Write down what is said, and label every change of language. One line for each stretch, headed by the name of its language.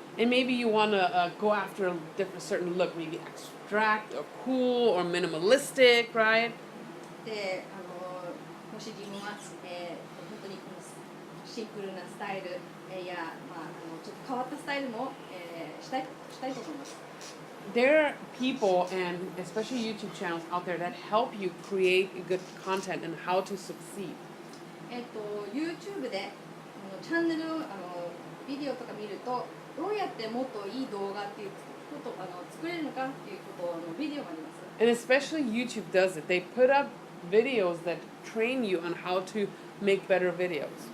English: And maybe you want to go after a certain look, maybe abstract or cool or minimalistic, right?
Japanese: でもし自分は、本当にこのシンプルなスタイル、や、ちょっと変わったスタイルも、したいと思います。
English: There are people and especially YouTube channels out there that help you create good content and how to succeed.
Japanese: YouTube でチャンネルビデオとか見るとどうやってもっといい動画っていうこと作れるのかっていうことのビデオがあります。
English: And especially YouTube does it. They put up videos that train you on how to make better videos.